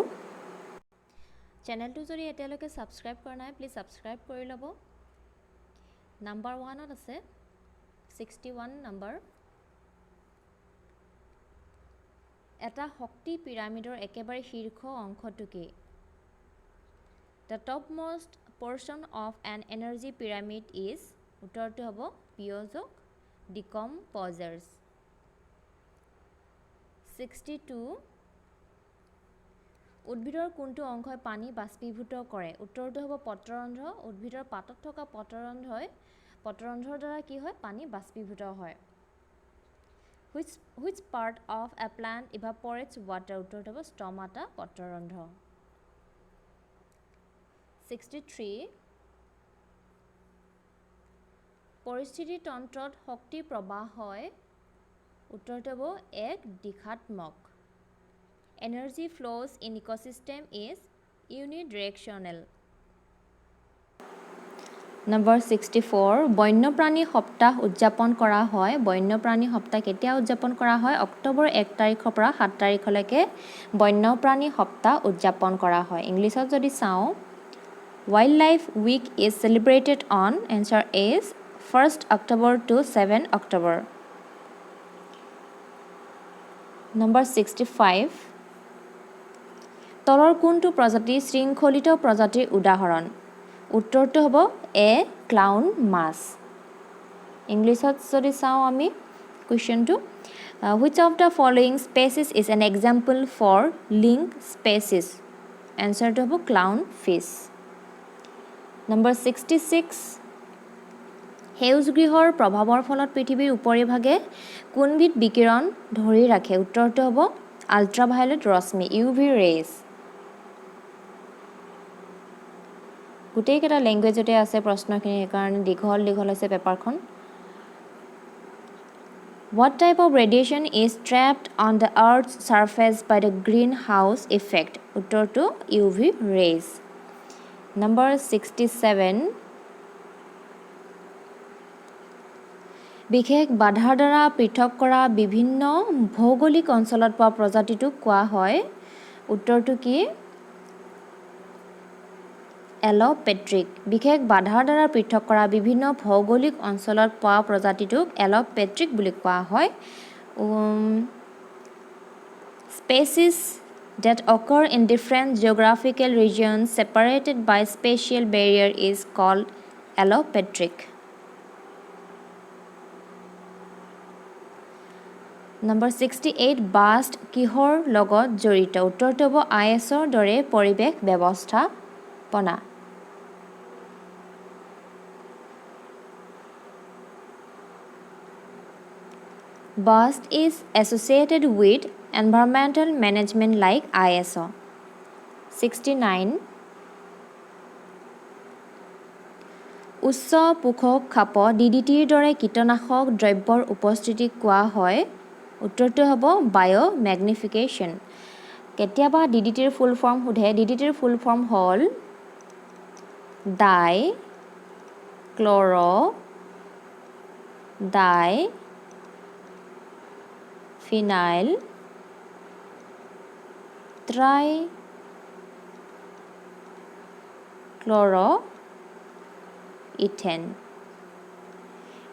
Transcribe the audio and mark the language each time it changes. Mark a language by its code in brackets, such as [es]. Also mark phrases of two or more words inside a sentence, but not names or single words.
[as] চেনেলটো যদি এতিয়ালৈকে ছাবস্ক্ৰাইব কৰা নাই, [en] please subscribe [as] কৰি ল'ব। নাম্বাৰ 1ত আছে 61 নম্বৰ। এটা শক্তি পিৰামিডৰ একেবাৰে শীৰ্ষ অংশটো কি? [en] The topmost portion of an energy pyramid is, [as] উত্তৰটো হ'ব পিঅ'জক ডিকম্পজাৰ্ছ। 62 উদ্ভিদৰ কোনটো অংশই পানী বাষ্পীভূত কৰে? উত্তৰটো হ'ব পত্ৰৰন্ধ্ৰ। উদ্ভিদৰ পাতত থকা পত্ৰৰন্ধ্ৰৰ দ্বাৰা কি হয়? পানী বাষ্পীভূত হয়। [en] Which part of a plant evaporates water? [as] উত্তৰটো হ'ব ষ্টমাটা, পত্ৰৰন্ধ্ৰ। 63 পৰিস্থিতি তন্ত্ৰত শক্তি প্ৰবাহ হয়। উত্তৰটো হ'ব এক দিশাত্মক। [en] Energy flows in ecosystem is unidirectional. [as] নম্বৰ 64 বন্যপ্ৰাণী সপ্তাহ উদযাপন কৰা হয়। বন্যপ্ৰাণী সপ্তাহ কেতিয়া উদযাপন কৰা হয়? অক্টোবৰ 1 তাৰিখৰ পৰা 7 তাৰিখলৈকে বন্যপ্ৰাণী সপ্তাহ উদযাপন কৰা হয়। ইংলিছত যদি চাওঁ, [en] wild life week is celebrated on, answer is 1 October to 7 October. [as] নম্বৰ 65 তলৰ কোনটো প্ৰজাতি শৃংখলিত প্ৰজাতিৰ উদাহৰণ? উত্তৰটো হ'ব [en] a clown [as] মাছ। ইংলিছত যদি চাওঁ আমি কুৱেশ্যনটো, [en] which of the following species is an example for linked species? [as] এনচাৰটো হ'ব [en] clown fish. [as] নম্বৰ 66 সেউজ গৃহৰ প্ৰভাৱৰ ফলত পৃথিৱীৰ উপৰিভাগে কোনবিধ বিকিৰণ ধৰি ৰাখে? উত্তৰটো হ'ব আল্ট্ৰাভায়লেট ৰশ্মি, [en] UV rays. [as] গোটেইকেইটা লেংগুৱেজতে আছে প্ৰশ্নখিনি, সেইকাৰণে দীঘল হৈছে পেপাৰখন। [en] What type of radiation is trapped on the Earth's surface by the greenhouse effect? [as] উত্তৰটো [en] UV rays. [as] নম্বৰ 67 বিশেষ বাধাৰ দ্বাৰা পৃথক কৰা বিভিন্ন ভৌগোলিক অঞ্চলত পোৱা প্ৰজাতিটোক কোৱা হয়। উত্তৰটো কি? এল'পেট্ৰিক। বিশেষ বাধাৰ দ্বাৰা পৃথক কৰা বিভিন্ন ভৌগোলিক অঞ্চলত পোৱা প্ৰজাতিটোক এল'পেট্ৰিক বুলি কোৱা হয়। [en] Species that occur in different geographical regions separated by spatial barrier is called allopatric. [as] নম্বৰ 68 বাষ্ট কিহৰ লগত জড়িত? উত্তৰটো হ'ব ISOৰ দৰে পৰিৱেশ ব্যৱস্থাপনা। [en] BUST is associated with environmental management like ISO. [as] 69 উচ্চ পোষক খাপ DDTৰ দৰে কীটনাশক দ্ৰব্যৰ উপস্থিতিক কোৱা হয়। উত্তৰটো হ'ব বায়'মেগনিফিকেশ্যন। কেতিয়াবা DDTৰ [en] full form [as] সোধে। DDTৰ [en] full form [as] হ'ল [en] di phenyl trichlor ethane.